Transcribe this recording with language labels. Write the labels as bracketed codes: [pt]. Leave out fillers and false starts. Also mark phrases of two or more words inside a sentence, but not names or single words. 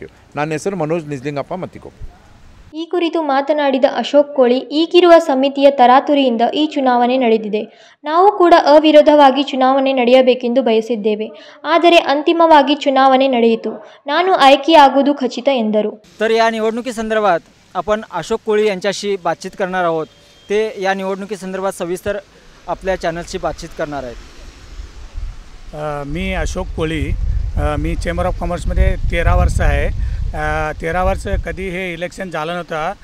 [kn] ನನ್ನ ಹೆಸರು ಮನೋಜ್ ನಿಜ್ಲಿಂಗಪ್ಪ ಮತ್ತಿಕೊಪ್ಪ. ಈ ಕುರಿತು ಮಾತನಾಡಿದ ಅಶೋಕ್ ಕೋಳಿ, ಈಗಿರುವ ಸಮಿತಿಯ ತರಾತುರಿಯಿಂದ ಈ ಚುನಾವಣೆ ನಡೆದಿದೆ. ನಾವು ಕೂಡ ಅವಿರೋಧವಾಗಿ ಚುನಾವಣೆ ನಡೆಯಬೇಕೆಂದು ಬಯಸಿದ್ದೇವೆ. ಆದರೆ अंतिमವಾಗಿ ಚುನಾವಣೆ ನಡೆಯಿತು. ನಾನು ಆಯ್ಕೆಯಾಗುವುದು ಖಚಿತ ಎಂದರು. [mr] तर या निवडणुकीसंदर्भात आपण अशोक कोळी यांच्याशी बातचीत करणार आहोत. ते या निवडणुकीसंदर्भात सविस्तर आपल्या चॅनलशी बातचीत करणार आहेत. मी अशोक कोळी, मी चेंबर ऑफ कॉमर्समध्ये 13 वर्ष आहे. 13 वर्ष कधी हे इलेक्शन झालं नव्हतं.